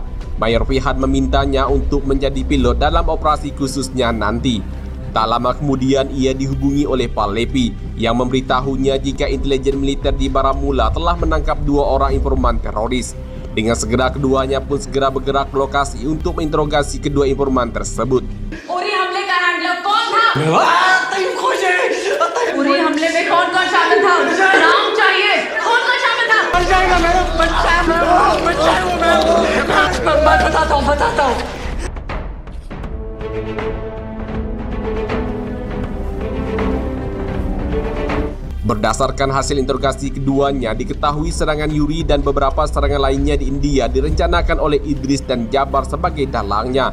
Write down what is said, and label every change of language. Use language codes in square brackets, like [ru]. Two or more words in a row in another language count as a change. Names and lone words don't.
[id] Mayor Pihan memintanya untuk menjadi pilot dalam operasi khususnya nanti. Tak lama kemudian ia dihubungi oleh Palevi yang memberitahunya jika intelijen militer di Baramulla telah menangkap 2 orang informan teroris. Dengan segera keduanya pun segera bergerak ke lokasi untuk menginterogasi kedua informan tersebut. [hi] उरी हमले का हैंडलर कौन था? उरी हमले में कौन-कौन शामिल था? नाम चाहिए. कौन-कौन शामिल था? मर जाएगा मेरा बच्चा है. मैं बताता हूँ. [id] Berdasarkan hasil interogasi keduanya, diketahui serangan Yuri dan beberapa serangan lainnya di India direncanakan oleh Idris dan Jabar sebagai dalangnya.